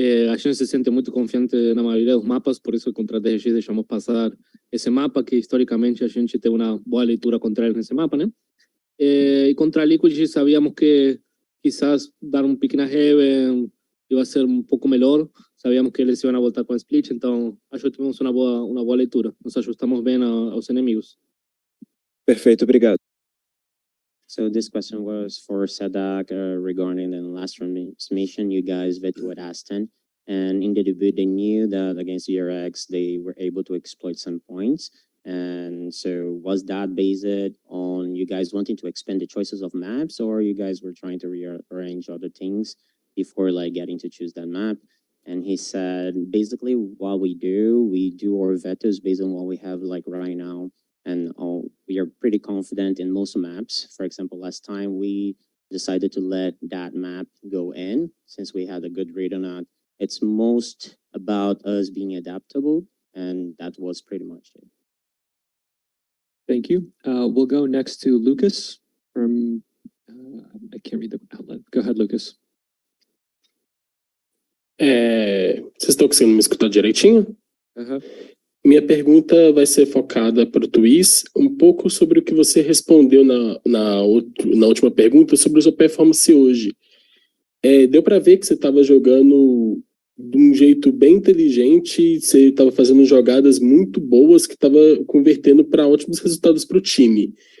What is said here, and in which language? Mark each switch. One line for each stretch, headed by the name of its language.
Portuguese: A gente se sente muito confiante na maioria dos mapas, por isso contra a DRX deixamos passar esse mapa, que historicamente a gente tem uma boa leitura contra eles nesse mapa, né? E contra a Liquid sabíamos que quizás dar um pick na Heaven ia ser um pouco melhor, sabíamos que eles iam voltar com a split, então acho que tivemos uma boa leitura, nos ajustamos bem aos inimigos. Perfeito, obrigado.
English: So this question was for Sadak regarding the last transmission. You guys vetoed Aston, and in the debut, they knew that against ERX, they were able to exploit some points. And so was that based on you guys wanting to expand the choices of maps, or you guys were trying to rearrange other things before like getting to choose that map? And he said, basically what we do our vetos based on what we have like right now. And we are pretty confident in most maps. For example, last time we decided to let that map go in since we had a good read on it. It's most about us being adaptable, and that was pretty much it. Thank you. We'll go next to Lucas from, I can't read the outlet. Go ahead, Lucas.
Portuguese: Vocês estão conseguindo me escutar direitinho? Aham. Minha pergunta vai ser focada para o Tuiz, um pouco sobre o que você respondeu na última pergunta sobre a sua performance hoje. Deu para ver que você estava jogando de um jeito bem inteligente, você estava fazendo jogadas muito boas que estava convertendo para ótimos resultados para o time.